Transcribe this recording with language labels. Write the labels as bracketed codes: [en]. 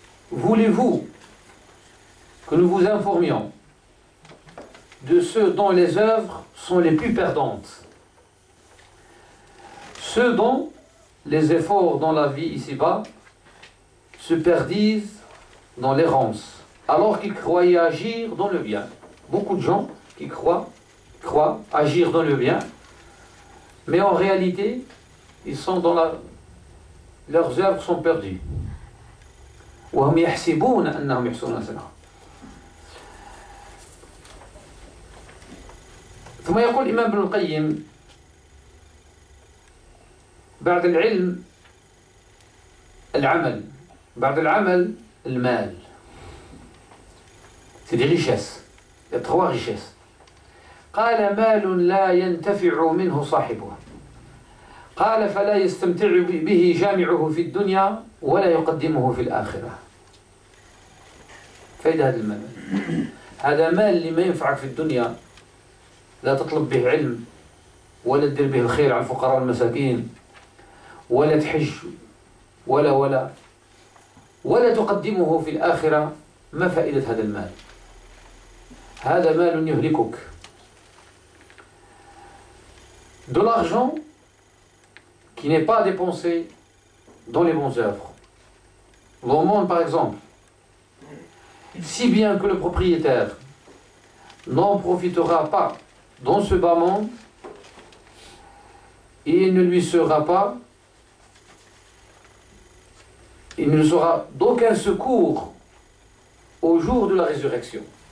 [fr] Voulez-vous que nous vous informions de ceux dont les œuvres sont les plus perdantes, ceux dont les efforts dans la vie ici-bas se perdisent dans l'errance, alors qu'ils croyaient agir dans le bien. Beaucoup de gens qui croient agir dans le bien, mais en réalité, ils sont leurs œuvres sont perdues. [ar] وهم يحسبون أنهم يحسنون صنعا. ثم يقول الإمام ابن القيم بعد العلم العمل، بعد العمل المال. [fr] C'est des richesses. Il y a 3 richesses. [ar] قال مال لا ينتفع منه صاحبه. قال فلا يستمتع به جامعه في الدنيا ولا يقدمه في الآخرة. فايدة هذا المال. هذا مال اللي ما ينفعك في الدنيا، لا تطلب به علم ولا تدير به الخير على الفقراء والمساكين ولا تحج ولا تقدمه في الآخرة. ما فائدة هذا المال؟ هذا مال يهلكك. [fr] De l'argent qui n'est pas dépensé dans les bonnes œuvres. Dans le monde, par exemple, si bien que le propriétaire n'en profitera pas dans ce bas monde, il ne sera d'aucun secours au jour de la résurrection.